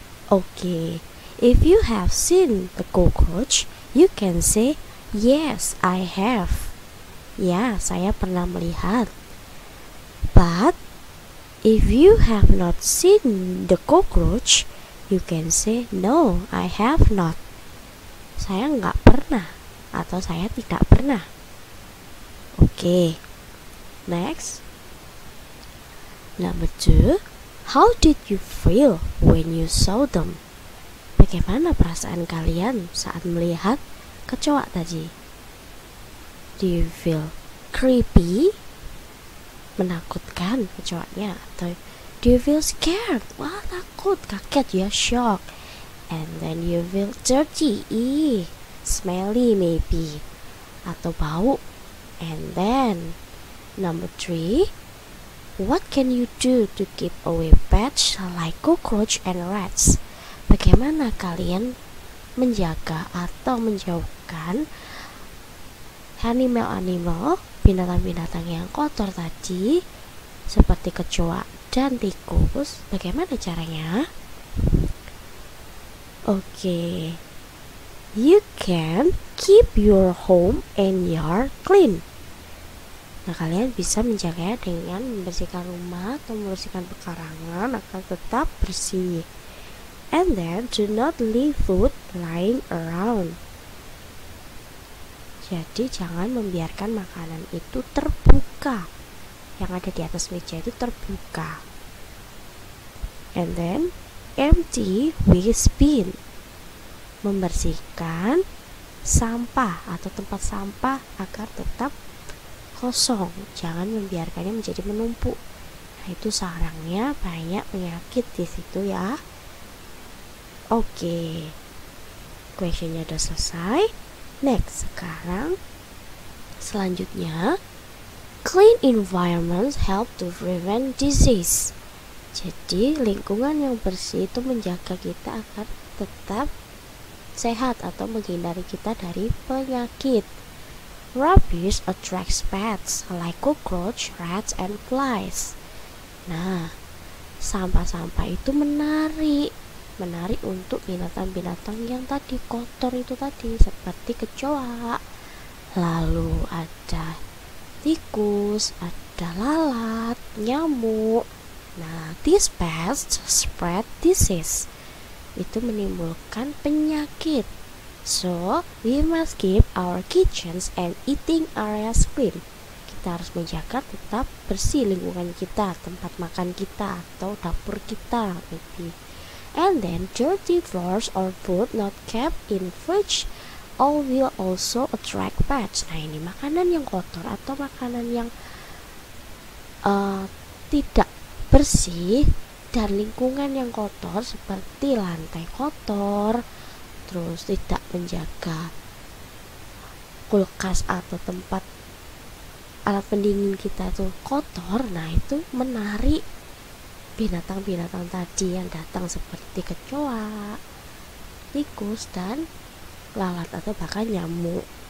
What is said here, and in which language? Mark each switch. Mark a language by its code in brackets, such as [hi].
[en] Okay, if you have seen the cockroach, you can say, yes, I have. [id] Ya, saya pernah melihat. [en] But if you have not seen the cockroach, you can say, no, I have not. [id] Saya nggak pernah atau saya tidak pernah. Okay. [en] Next, number 2, how did you feel when you saw them? [id] Bagaimana perasaan kalian saat melihat kecoa tadi? [en] Do you feel creepy? [id] Menakutkan kecoanya? Atau [en] do you feel scared? [id] Wah, takut, kaget ya, shock. [en] And then you feel dirty, smelly maybe, [id] atau bau. [en] And then number 3, what can you do to keep away pests like cockroach and rats? [id] Bagaimana kalian menjaga atau menjauhkan animal-animal, binatang-binatang yang kotor tadi, seperti kecoa dan tikus? Bagaimana caranya? [en] Okay, you can keep your home and yard clean. [id] Nah, kalian bisa menjaganya dengan membersihkan rumah atau membersihkan pekarangan agar tetap bersih. [en] And then, do not leave food lying around. [id] Jadi, jangan membiarkan makanan itu terbuka. Yang ada di atas meja itu terbuka. [en] And then, empty waste bin. [id] Membersihkan sampah atau tempat sampah agar tetap kosong, jangan membiarkannya menjadi menumpuk. Nah, itu sarangnya banyak penyakit di situ ya. Oke, questionnya udah selesai. [en] Next, [id] selanjutnya, [en] clean environments help to prevent disease. [id] Jadi lingkungan yang bersih itu menjaga kita agar tetap sehat atau menghindari kita dari penyakit. [en] Rubbish attracts pests like cockroach, rats, and flies. [id] Nah, sampah-sampah itu menarik untuk binatang-binatang yang tadi kotor itu tadi, seperti kecoa. Lalu ada tikus, ada lalat, nyamuk. [en] Nah, these pests spread disease. [id] Itu menimbulkan penyakit. [en] So, we must keep our kitchens and eating areas clean. [id] Kita harus menjaga tetap bersih lingkungan kita, tempat makan kita, atau dapur kita, maybe. [en] And then, dirty floors or food not kept in fridge all will also attract pests. [id] Nah, ini makanan yang kotor atau makanan yang tidak bersih dan lingkungan yang kotor seperti lantai kotor, terus tidak menjaga kulkas atau tempat alat pendingin kita itu kotor, nah itu menarik binatang-binatang tadi yang datang seperti kecoa, tikus, dan lalat atau bahkan nyamuk.